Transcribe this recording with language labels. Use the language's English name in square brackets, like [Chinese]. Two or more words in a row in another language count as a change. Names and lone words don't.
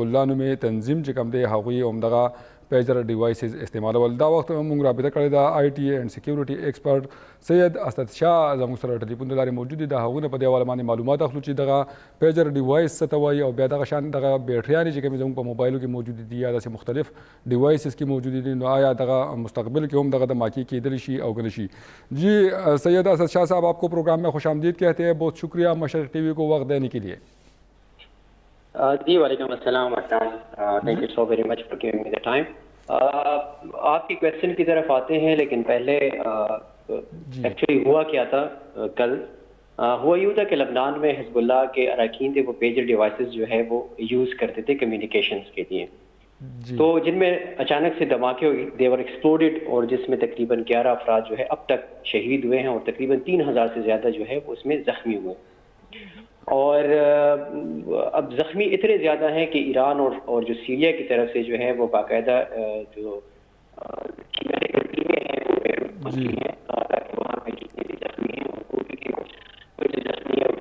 [Pashto] الله نومې تنظیم چې کوم دی هغوی همدغه [English] pager devices [Pashto] استعمالول دا وخت موږ رابطه کړې ده [English] IT and security expert [Pashto] سید اسد شاه زموږ سره ټلیفون د لارې موجود دي د هغوی نه په دې حواله باندې معلومات اخلو چې دغه [English] pager device [Pashto] څه ته وایي او بیا دغه شان دغه بیټریانې چې کومې زموږ په موبایلو کې موجود دي یا داسې مختلف ډیوایسز کې موجود دي نو آیا دغه مستقبل کې هم دغه دماکی کېدلی شي او که نه شي [Urdu] جی سید اسد شاہ صاحب آپ کو پروگرام میں خوش آمدید کہتے ہیں بہت شکریہ مشرق ٹی وی کو وقت دینے کے لیے جی وعلیکم السلام [English] thank you so very much for giving me the time [Urdu] آپ کی کویشچن کی طرف آتے ہیں لیکن پہلے ایکچولی ہوا کیا تھا کل ہوا یوں تھا کہ لبنان میں حزب اللہ کے اراکین تھے وہ [English] pager devices [Urdu] جو ہے وہ یوز کرتے تھے کمیونیکیشنز کے لیے تو جن میں اچانک سے دھماکے ہوئے [English] they were exploded [Urdu] اور جس میں تقریباً 11 افراد جو ہے اب تک شہید ہوئے ہیں اور تقریباً 3000 سے زیادہ جو ہے وہ اس میں زخمی ہوئے اور اب زخمی اتنے زیادہ ہیں کہ ایران اور جو سیریا کی طرف سے جو ہے وہ باقاعدہ جو ٹیمیں ہیں وہ بیروت ہیں تاکہ وہاں پہ جتنے بھی زخمی ہیں ان کو بھی زخمی